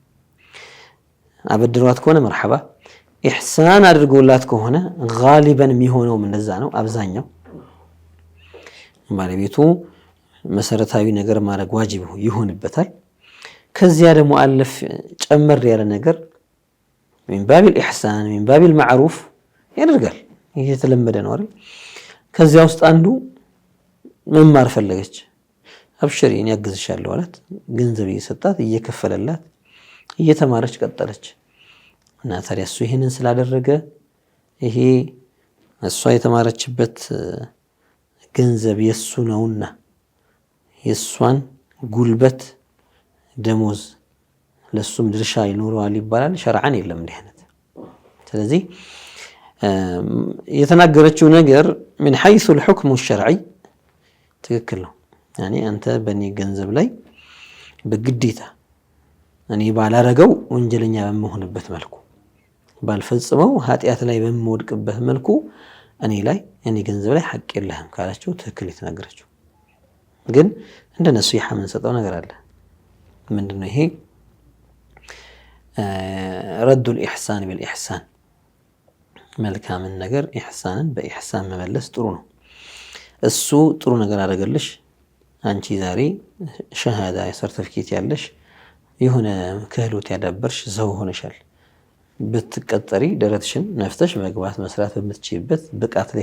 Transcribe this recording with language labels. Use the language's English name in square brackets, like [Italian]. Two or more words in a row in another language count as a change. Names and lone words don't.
[Amharic] አበድሯት ከሆነ መርሐባ፣ ኢህሳን አድርጎላት ከሆነ ጋሊበን የሚሆነውም እንደዛ ነው። አብዛኛው ባለቤቱ መሰረታዊ ነገር ማድረግ ዋጅብ ይሆንበታል። ከዚያ ደግሞ አለፍ ጨመር ያለ ነገር [Arabic] من باب الإحسان من باب المعروف [Amharic] ያደርጋል። ይሄ የተለመደ ነው አይደል? ከዚያ ውስጥ አንዱ መማር ፈለገች፣ አብሽሪ እኔ ያግዝሻለሁ አላት። ገንዘብ እየሰጣት እየከፈለላት እየተማረች ቀጠለች። እና ታዲያ እሱ ይሄንን ስላደረገ ይሄ እሷ የተማረችበት ገንዘብ የሱ ነውና የሷን ጉልበት ደሞዝ ለሱም ድርሻ ይኖረዋል ይባላል። ሸርዓን የለም እንዲህ አይነት። ስለዚህ የተናገረችው ነገር [Arabic] من حيث الحكم الشرعي [Amharic] ትክክል ነው። ያኔ አንተ በእኔ ገንዘብ ላይ በግዴታ እኔ ባላረገው ወንጀለኛ በመሆንበት መልኩ ባልፈጽመው ኃጢአት ላይ በመወድቅበት መልኩ እኔ ላይ እኔ ገንዘብ ላይ ሐቅ የለህም ካላችሁ ትክክል የተናገረችው። ግን እንደነሱ ይሐመን ሰጠው ነገር አለ። ምንድነው ይሄ? [Arabic] رد الإحسان بالإحسان [Amharic] መልካምን ነገር ኢህሳንን በኢህሳን መመለስ ጥሩ ነው። እሱ ጥሩ ነገር አደረገልሽ፣ አንቺ ዛሬ ሸሃዳ ሰርቲፊኬት ያለሽ የሆነ ክህሎት ያዳበርሽ ሰው ሆነሻል። ብትቀጠሪ ደረትሽን ነፍተሽ መግባት መስራት በምትችይበት ብቃት ላይ